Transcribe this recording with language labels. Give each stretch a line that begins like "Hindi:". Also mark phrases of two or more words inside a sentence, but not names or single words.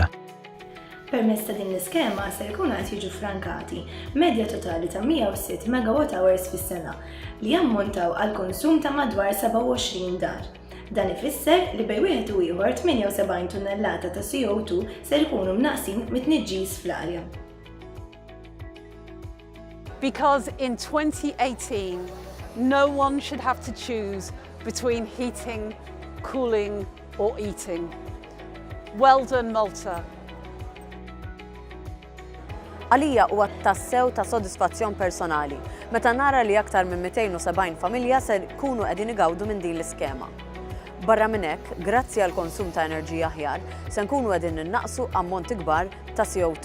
Maltese: Permezz ta' din l-iskema se jkunu qed jiġu frankati medja totali ta' 106 MWh fis-sena li jammontaw għal konsum ta' madwar 27 dar. Dan ifisser li bejn wieħed u ieħor 78 tunnellata ta' CO2 se jkunu mnaqsin mit-tniġġis fl-arja.
English: Because in 2018, no one should have to choose between heating, cooling or eating. Well done, Malta.
Maltese: Għalija huwa tassew ta' sodisfazzjon personali meta nara li aktar minn 270 familja se jkunu qegħdin igawdu minn din l-iskema. Barra minn hekk, grazzi għal konsum ta' enerġija aħjar, se nkunu qegħdin innaqsu ammonti kbar ta' CO2.